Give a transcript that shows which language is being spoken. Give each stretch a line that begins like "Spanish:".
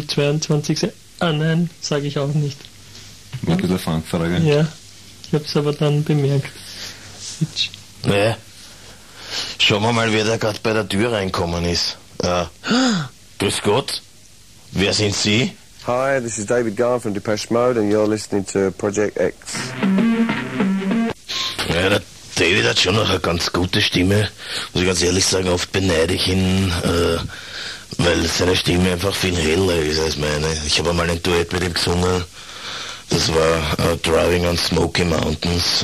German: 022. Ah nein, sage ich auch nicht. War das eine Fangfrage? Ja, ich habe es aber dann bemerkt. Itch. Naja. Schauen wir mal, wer da gerade bei der Tür reinkommen ist. Grüß Gott, wer sind Sie?
English: Hi, this is David Garn from Depeche Mode and you're listening to Project X.
German: Ja, der David hat schon noch eine ganz gute Stimme. Muss ich ganz ehrlich sagen, oft beneide ich ihn, weil seine Stimme einfach viel heller ist als meine. Ich habe einmal ein Duett mit ihm gesungen. Das war Driving on Smoky Mountains.